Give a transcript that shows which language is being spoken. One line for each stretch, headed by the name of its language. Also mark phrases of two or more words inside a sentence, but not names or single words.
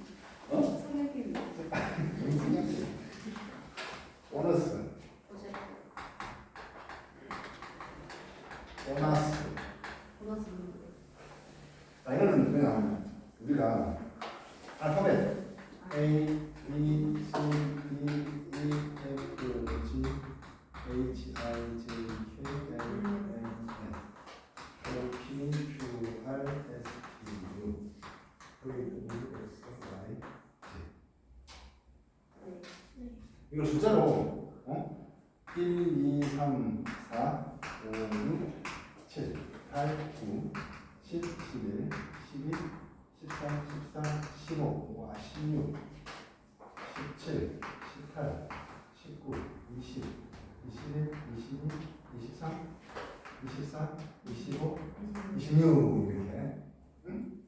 Korean: 어? 성형팀. 보너스. 보너스. 보너스. 자, 이거는 그냥 우리가 알파벳 A, B, C, D, E, F, G, H, I, J, K, L, M, N, O, P, Q, R, S, T, U, V, W, X, Y, Z. 이걸 숫자로 1, 2, 3, 4, 5, 6, 7, 8, 9, 10, 11, 12, 13, 14, 15, 와, 16, 17, 18, 19, 20, 21, 22, 23, 24, 25, 26 이렇게. 응?